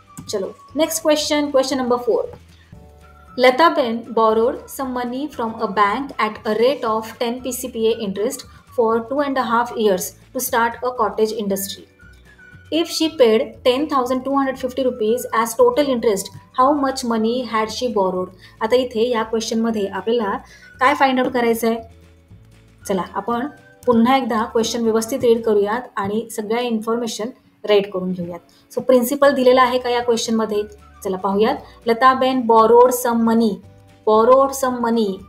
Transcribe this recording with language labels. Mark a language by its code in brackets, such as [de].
[hi] चलो next question number 4. [en] Lataben borrowed some money from a bank at a rate of 10 PCPA interest for 2.5 years to start a cottage industry. If she paid 10,250 rupees as total interest, how much money had she borrowed? [mr] आता इथे या क्वेश्चनमध्ये आपल्याला काय find out करायचं आहे. चला आपण पुन्हा एकदा क्वेश्चन व्यवस्थित रीड करूयात आणि सगळ्या इन्फॉर्मेशन राईट करून घेऊयात. सो प्रिन्सिपल दिलेला आहे का या क्वेश्चनमध्ये, चला पाहूयात. लताबेन [en] Borrowed some money.